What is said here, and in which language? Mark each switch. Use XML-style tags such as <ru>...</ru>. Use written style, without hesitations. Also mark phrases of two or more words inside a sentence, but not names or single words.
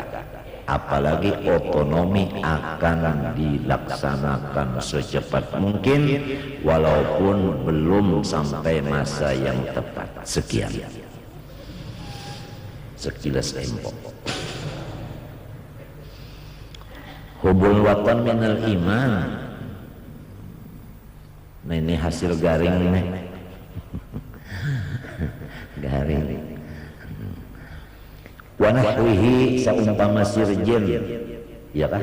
<id>Apalagi otonomi akan dilaksanakan secepat mungkin, walaupun belum sampai masa yang tepat. Sekian. Sekilas info.</id> <ar>Hubul watan minal iman.</ar> <id>Nah ini hasil garing nih. Garing.</id> <ar>Wa nahwihi</ar> <id>saumpama sirjin, ya kan?</id>